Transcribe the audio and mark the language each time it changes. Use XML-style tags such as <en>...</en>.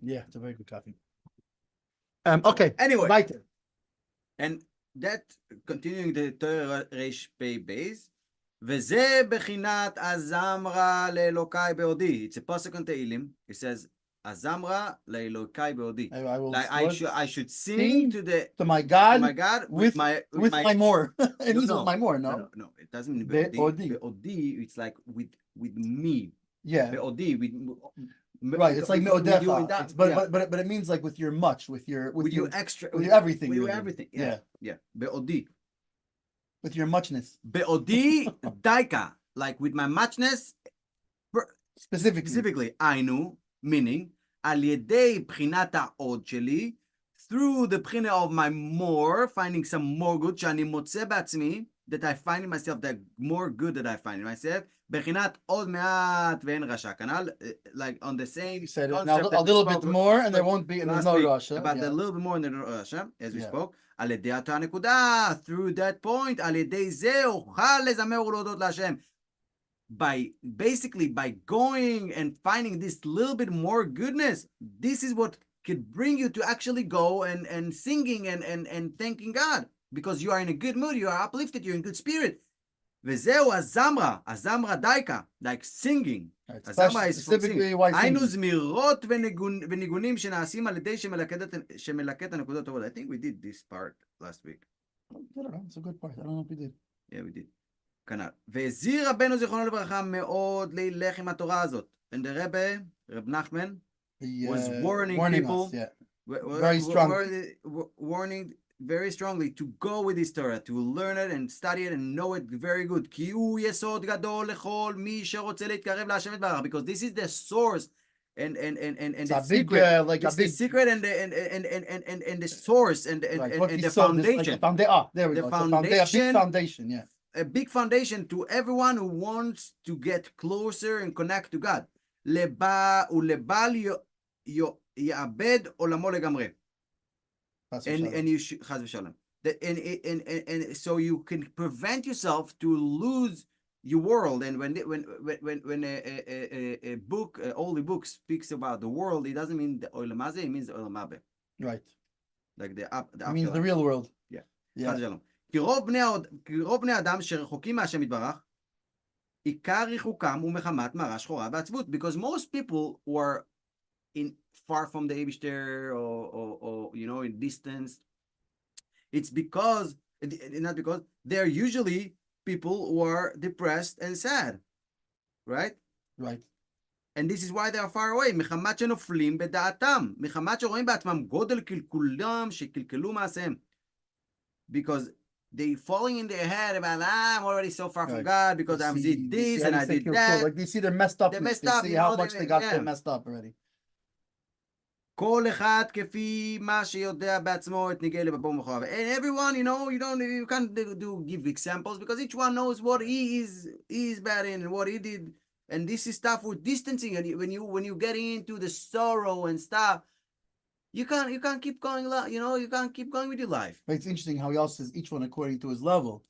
<en>Yeah, it's a very good coffee. Okay. Anyway.</en> <de>Weiter.</de> <en>And that, continuing the Torah Reish Pei Beis,</en> <he>וזה בחינת הזמרה לאלוקי בעודי.</he> <en>It's a pasuk on Tehillim. It says,</en> <he>הזמרה לאלוקי בעודי.</he> <en>I should sing to my God with my more. It means my more, no? No, it doesn't mean בעודי. בעודי, it's like with me. Yeah.</en> <he>בעודי,</he> <en>Right, it's like with you in me'odecha. that, But it means like with your much, with your extra, with your everything. with your really. everything. Yeah. Be'odi. With your muchness. Be'odi daika. Like with my muchness, Specifically. Ainu, meaning,</en> <he>על ידי בחינת העוד שלי,</he> <en>through the בחינה of my more, finding some more good,</en> <he>שאני מוצא בעצמי,</he> <en>that I find in myself, that more good that I find in myself,</en> <he>בחינת עוד מעט ואין רשע, כנ"ל,</he> <en>like on the same said concept. a little bit more, and there won't be, and there's no rasha. About a little bit more, and there's no rasha, as we spoke.</en> <he>על ידי אותה הנקודה,</he> <en>through that point,</en> <he>על ידי זה אוכל לזמר ולהודות להשם.</he> <en>By going and finding this little bit more goodness, this is what could bring you to actually go and singing and thanking God, because you are in a good mood, you are uplifted, you're in good spirit.</en> <he>וזהו הזמרה דייקה,</he> <en>like singing. הזמרה is specifically why singing.</en> <he>היינו זמירות וניגונים שנעשים על ידי שמלקט הנקודות טובות.</he> <en>I think we did this part last week. I don't know, it's a good part. I don't know if we did. Yeah, we did. כנ"ל.</en> <he>והזהיר רבנו זיכרונו לברכה מאוד להילך עם התורה הזאת.</he> <en>And the Rebbe, Reb Nachman, was warning people, us, very strongly, warning very strongly to go with this Torah, to learn it and study it and know it very good.</en> <he>כי הוא יסוד גדול לכל מי שרוצה להתקרב להשם יתברך,</he> <en>because this is the source</en> <he>and the secret,</he> <en>like a big secret and the source and the foundation. There we go. A big foundation, yeah. A big foundation to everyone who wants to get closer and connect to God.</en> <he>ולבל יאבד עולמו לגמרי.</he> <en>And you should, חס ושלום. And so you can prevent yourself to lose your world. And when a book, a holy book speaks about the world, it doesn't mean the olam hazeh, it means the olam haba. Right. Like the it means the real world.</en> <he>Yeah. חס ושלום. כי רוב בני אדם שרחוקים מהשם יתברך, עיקר ריחוקם הוא מחמת מרה שחורה ועצבות.</he> <en>Because most people who are far from the Eibishter or in distance, it's because, not because, they're usually people who are depressed and sad. Right? Right. And this is why they are far away.</en> <he>מחמת שנופלים בדעתם. מחמת שרואים בעצמם גודל קלקולם שקלקלו מעשיהם.</he> <en>Because they falling in their head about, I'm already so far from God because I did this and I did that. Like they see they're messed up. They're messed up. See how much they got messed up already.</en> <he>כל אחד כפי מה שיודע בעצמו את נגלה בבוא מחוריו.</he> <en>And everyone, you can't give examples because each one knows what he is bad in and what he did. And this is stuff with distancing. And when you get into the sorrow and stuff, you can't keep going, you can't keep going with your life. But it's interesting how he also says each one according to his level.</en>